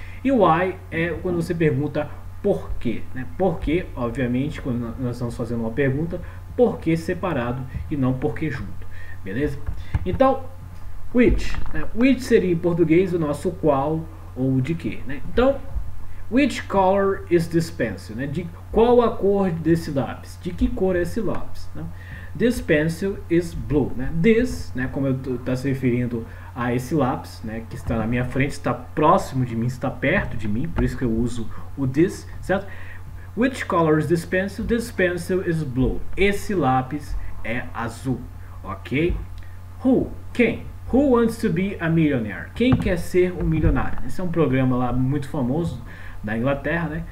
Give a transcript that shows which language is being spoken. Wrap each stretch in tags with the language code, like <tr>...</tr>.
<pt>E why é quando você pergunta por quê, né? Por quê, obviamente, quando nós estamos fazendo uma pergunta, por que separado e não por que junto, beleza? Então, which, né? Which seria em português o nosso qual ou de que, né?</pt> <en>Então, which color is this pencil, né?</en> <pt>De qual a cor desse lápis? De que cor é esse lápis, né?</pt> <en>This pencil is blue,</en> <pt>né? This, né, como eu estou se referindo a esse lápis, né, que está na minha frente, está próximo de mim, está perto de mim, por isso que eu uso o this, certo?</pt> <en>Which color is this pencil? This pencil is blue.</en> <pt>Esse lápis é azul, ok? Who? Quem?</pt> <en>Who wants to be a millionaire?</en> <pt>Quem quer ser um milionário? Esse é um programa lá muito famoso da Inglaterra, né?</pt>